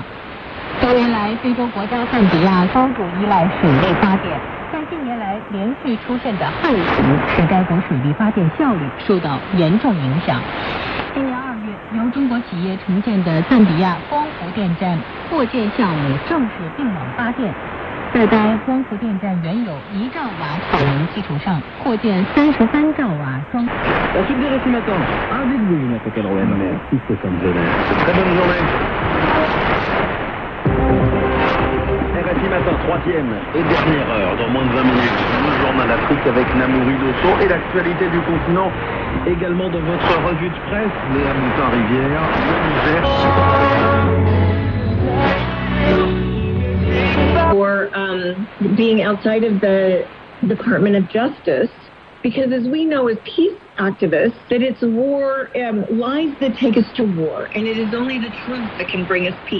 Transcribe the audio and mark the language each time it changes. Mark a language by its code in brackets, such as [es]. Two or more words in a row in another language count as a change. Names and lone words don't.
[zh] 多年来，非洲国家赞比亚高度依赖水力发电，但近年来连续出现的旱情使该国水力发电效率受到严重影响。今年2月，由中国企业承建的赞比亚光伏电站扩建项目正式并网发电。在该光伏电站原有1兆瓦产能基础上，扩建33兆瓦装。 [fr] On se dirait ce matin, avec vous, notre Caroline, il faut s'en donner. Très bonne journée. RFI Matin, 3e et dernière heure, dans moins de 20 minutes. Le journal Afrique avec Namouri Dosso et l'actualité du continent. Également dans votre revue de presse, Léa Moutin-Rivière, [en] or being outside of the Department of Justice, because as we know as peace activists, that it's war, lies that take us to war, and it is only the truth that can bring us peace.